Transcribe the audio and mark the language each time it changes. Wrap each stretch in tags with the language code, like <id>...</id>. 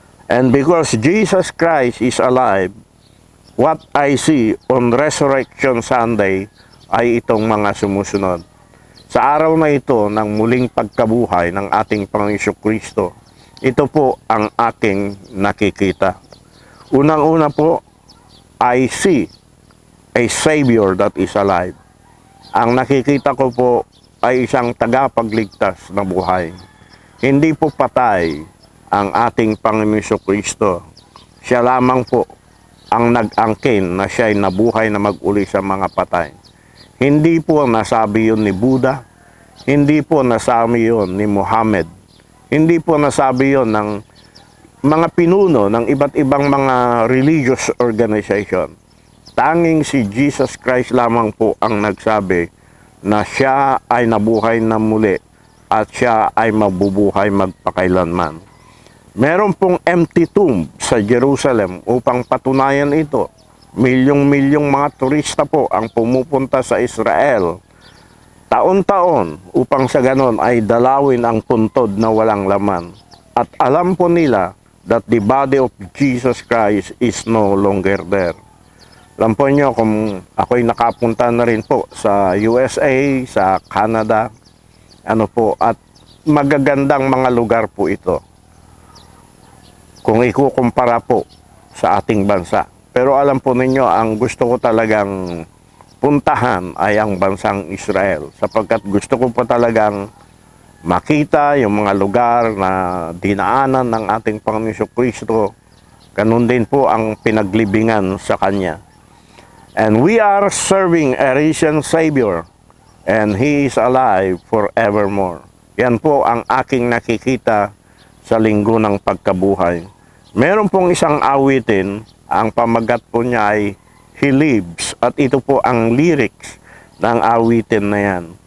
<en>And because Jesus Christ is alive, what I see on Resurrection Sunday</en> <tl>ay itong mga sumusunod. Sa araw na ito ng muling pagkabuhay ng ating Panginoon Kristo, ito po ang aking nakikita. Unang-una po,</tl> <en>I see a Savior that is alive.</en> <tl>Ang nakikita ko po ay isang tagapagligtas na buhay. Hindi po patay ang ating Panginoon Kristo. Siya lamang po ang nag-angkin na siya ay nabuhay na mag-uli sa mga patay. Hindi po nasabi yun ni Buddha, hindi po nasabi yun ni Muhammad, hindi po nasabi yun ng mga pinuno ng iba't ibang mga</tl> <en>religious organization.</en> <tl>Tanging si Jesus Christ lamang po ang nagsabi na siya ay nabuhay na muli at siya ay mabubuhay magpakailanman. Meron pong</tl> <en>empty tomb</en> <tl>sa Jerusalem upang patunayan ito. Milyong-milyong mga turista po ang pumupunta sa Israel taon-taon upang sa ganon ay dalawin ang puntod na walang laman. At alam po nila</tl> <en>that the body of Jesus Christ is no longer there.</en> <tl>Alam po nyo kung ako'y nakapunta na rin po sa USA, sa Canada, at magagandang mga lugar po ito kung ikukumpara po sa ating bansa. Pero alam po ninyo, ang gusto ko talagang puntahan ay ang bansang Israel sapagkat gusto ko po talagang makita yung mga lugar na dinaanan ng ating Panginoon Kristo. Ganun din po ang pinaglibingan sa Kanya.</tl> <en>And we are serving a risen Savior and He is alive forevermore.</en> <tl>Yan po ang aking nakikita sa linggo ng pagkabuhay. Meron pong isang awitin, ang pamagat po niya ay He lives, at ito po ang lyrics ng awitin na yan.</tl>